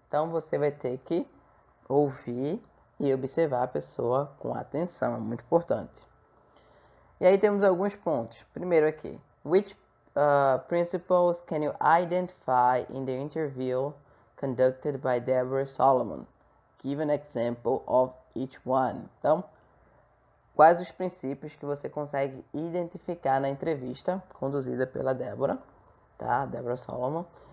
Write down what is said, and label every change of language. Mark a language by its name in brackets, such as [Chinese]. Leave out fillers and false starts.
[Portuguese] Então, você vai ter que ouvir e observar a pessoa com atenção, é muito importante. E aí temos alguns pontos. Primeiro aqui, [English] which principles can you identify in the interview conducted by Deborah Solomon? Give an example of each one. [Portuguese] Então, quais os princípios que você consegue identificar na entrevista conduzida pela Deborah, tá? Deborah Solomon.